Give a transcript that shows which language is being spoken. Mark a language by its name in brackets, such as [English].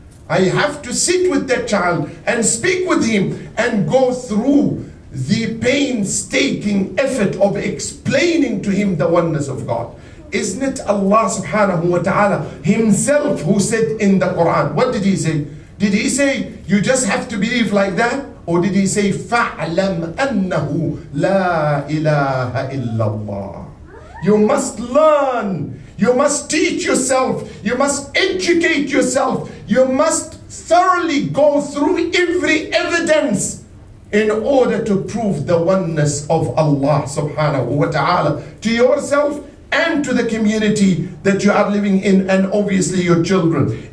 [English] I have to sit with that child and speak with him and go through the painstaking effort of explaining to him the oneness of God. Isn't it Allah subhanahu wa ta'ala himself who said in the Quran, what did he say? Did he say you just have to believe like that? Or did he say [Arabic] فَعْلَمْ أَنَّهُ لَا إِلَهَ إِلَّا اللَّهِ? [English] You must learn. You must teach yourself. You must educate yourself. You must thoroughly go through every evidence in order to prove the oneness of Allah subhanahu wa ta'ala to yourself and to the community that you are living in, and obviously your children.